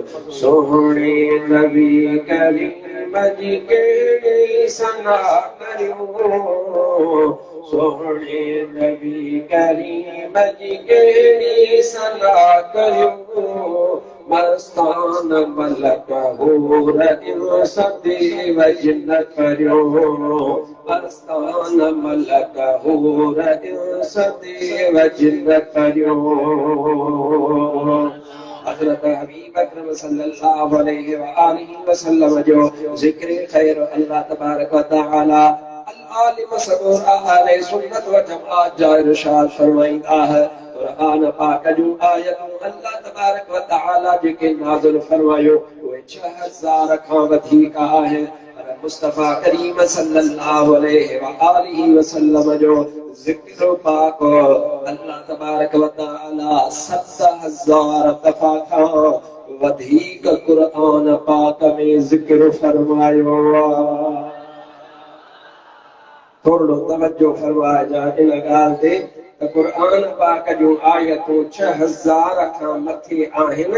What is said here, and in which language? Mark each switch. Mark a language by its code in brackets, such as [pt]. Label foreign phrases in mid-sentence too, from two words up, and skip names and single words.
[sd] सोहणे नबी करीम जी कहिड़ी सना करियो, सोहणे नबी करीम जी कहिड़ी सना करियो, मस्तान मलक हूर इंस देव जिन करियो, मस्तान मलक हूर इंस देव जिन करियो। हज़रत हबीब अकरम [ar] صلى الله عليه وآله وسلم [sd] जो ज़िक्र खैर [ar] الله تبارك وتعالى [sd] अल-आलिम सबूर अहले सुन्नत व जमाअत जा इरशाद फरमाईंदा है। कुरान पाक जो आयतूं [ar] الله تبارك وتعالى [sd] जेके नाज़िल फरमायो उहे 6000 खां वधीक आहे। मुस्तफ़ा करीम [ar] صلى الله عليه وآله وسلم [sd] जो ज़िक्र पाक [ar] الله تبارك وتعالى [sd] 7000 दफ़ा खां वधीक कुरान पाक में ज़िक्र फरमायो आहे। थोरो तवज्जो फरमाइजा इन ॻाल्हि ते त कुरान पाक जूं आयतूं 6000 खां मथे आहिनि।